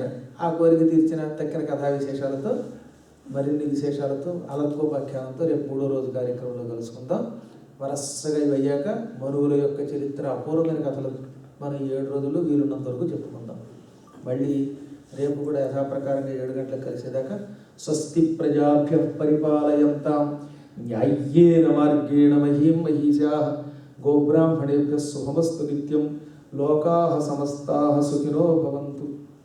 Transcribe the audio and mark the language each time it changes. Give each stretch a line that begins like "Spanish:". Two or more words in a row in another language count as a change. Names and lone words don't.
Telugu: ఆ కోరిక తీర్చిన తక్కిన కథా విశేషాలతో, మరిన్ని విశేషాలతో, అలత్కోపాఖ్యానంతో రేపు 3వ రోజు కార్యక్రమంలో కలుసుకుందాం. వరసగా ఇవి అయ్యాక మనువుల యొక్క చరిత్ర, అపూర్వమైన కథలు మనం 7 రోజుల్లో వీలున్నంత వరకు చెప్పుకుందాం. మళ్ళీ రేపు కూడా యథాప్రకారంగా 7 గంటలకు కలిసేదాకా
Sanskrit: స్వస్తి ప్రజాభ్యః పరిపాలయంతాం న్యాయ్యేన మార్గేణ మహీం మహీషాః గోబ్రాహ్మణేభ్యः శుభమస్తు నిత్యం లోకాః సమస్తాః సుఖినో భవంతు.